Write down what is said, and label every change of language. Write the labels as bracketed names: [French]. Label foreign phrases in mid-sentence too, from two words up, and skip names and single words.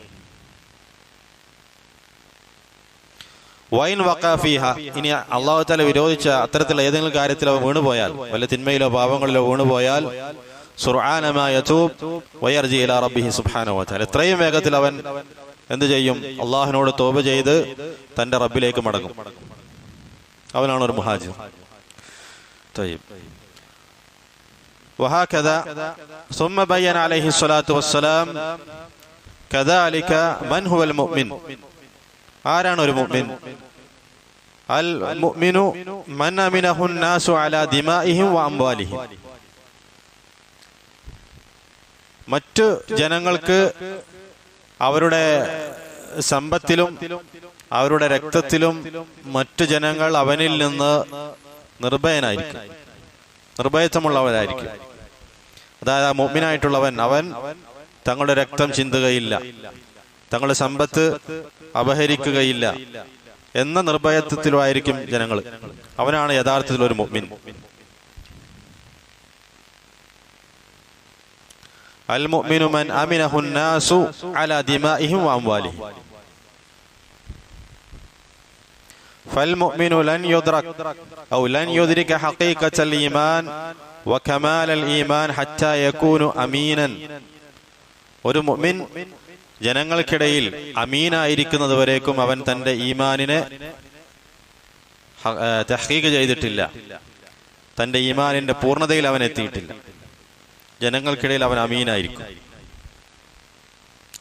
[Arabic] وإن وقع فيه, [Malayalam] ഇനി [Arabic] الله تعالى [Malayalam] വിരോധിച്ച അത്തരത്തിലുള്ള ഏതെങ്കിലും കാര്യത്തിലോ വീണുപോയാൽ, വല്ല തിന്മയിലോ പാപങ്ങളിലോ വീണുപോയാൽ, [Arabic] سرعان ما يتوب ويرجع إلى ربه سبحانه وتعالى, [Malayalam] എത്രയും വേഗത്തിൽ അവൻ എന്ത് ചെയ്യും? അള്ളാഹുവിനോട് തൗബ ചെയ്ത് തന്റെ റബ്ബിലേക്ക് മടങ്ങും. അവനാണ് ഒരു മുഹാജിർ. തയ്യിബ്. [Arabic] وهكذا ثم بين عليه الصلاة والسلام كذلك من هو المؤمن. [Malayalam] ആരാണ് ഒരു മുഅ്മിൻ? [Arabic] المؤمن من أمنه الناس على دمائهم وأموالهم. [Malayalam] മറ്റു ജനങ്ങൾക്ക് അവരുടെ സമ്പത്തിലും അവരുടെ രക്തത്തിലും മറ്റു ജനങ്ങൾ അവനിൽ നിന്ന് നിർഭയനായിരിക്കും, നിർഭയത്വമുള്ളവരായിരിക്കും. അതായത് ആ മുഅ്മിനായിട്ടുള്ളവൻ, അവൻ തങ്ങളുടെ രക്തം ചിന്തുകയില്ല, തങ്ങളുടെ സമ്പത്ത് അപഹരിക്കുകയില്ല എന്ന നിർഭയത്വത്തിലായിരിക്കും ജനങ്ങൾ. അവനാണ് യഥാർത്ഥത്തിൽ ഒരു മുഅ്മിൻ. [Arabic] المؤمن من أمنه الناس على دمائهم وأموالهم. فالمؤمن لن يدرك أو لن يدرك حقيقة الإيمان وكمال الإيمان حتى يكون أمينا. [Malayalam] ഒരു മുഅ്മിൻ ജനങ്ങൾക്കിടയിൽ അമീനായിരിക്കുന്നതുവരേക്കും അവൻ തന്റെ ഈമാനിനെ തഹ്ഖീഖ് ചെയ്തിട്ടില്ല, തന്റെ ഈമാനിന്റെ പൂർണ്ണതയിൽ അവൻ എത്തിയിട്ടില്ല. ജനങ്ങൾക്കിടയിൽ അവൻ അമീനായിരിക്കും.